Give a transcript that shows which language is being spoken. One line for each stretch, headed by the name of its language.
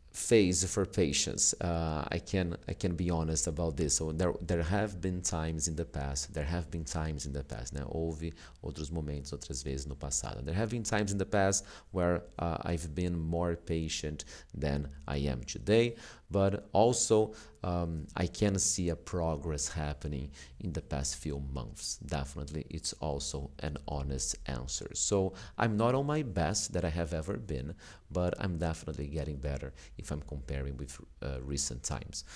English: phase for patience. I can be honest about this. So there have been times in the past.
Portuguese: Né? Houve outros momentos, outras vezes no passado.
English: There have been times in the past where I've been more patient than I am today. But also, I can see a progress happening in the past few months. Definitely, it's also an honest answer. So I'm not on my best that I have ever been, but I'm definitely getting better if I'm comparing with recent times.